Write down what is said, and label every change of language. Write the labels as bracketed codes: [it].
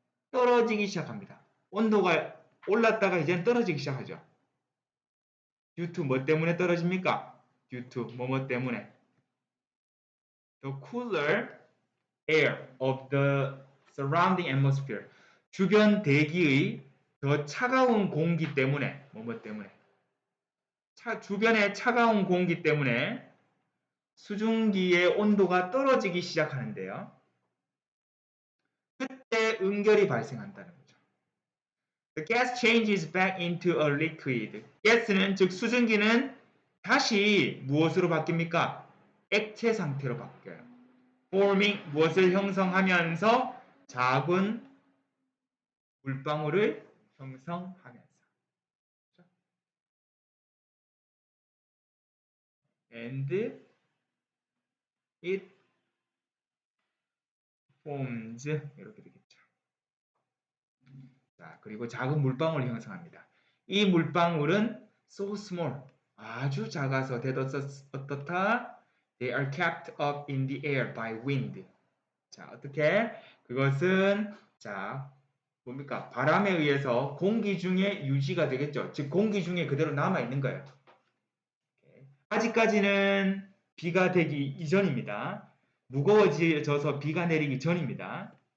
[ko] 떨어지기 시작합니다. 온도가 올랐다가 이제는 떨어지기 시작하죠. due to 뭐 때문에 떨어집니까? due to 뭐뭐 때문에. [en] The cooler air of the surrounding atmosphere. [ko] 주변 대기의 더 차가운 공기 때문에, 뭐뭐 때문에. 주변의 차가운 공기 때문에 수증기의 온도가 떨어지기 시작하는데요. 그때 응결이 발생한다는 거죠. [en] The gas changes back into a liquid. [ko] 가스는 즉 수증기는 다시 무엇으로 바뀝니까? 액체 상태로 바뀌어요. forming 무엇을 형성하면서 작은 물방울을 형성하면서. [en] And it forms [ko] 이렇게 되겠죠. 자, 그리고 작은 물방울을 형성합니다. 이 물방울은 [en] so small, [ko] 아주 작아서 어떻다? [en] They are kept up in the air by wind. [ko] 자, 어떻게? 그것은 자, 뭡니까? 바람에 의해서 공기 중에 유지가 되겠죠. 즉 공기 중에 그대로 남아 있는 거예요. 아직까지는 비가 되기 이전입니다. 무거워져서 비가 내리기 전입니다.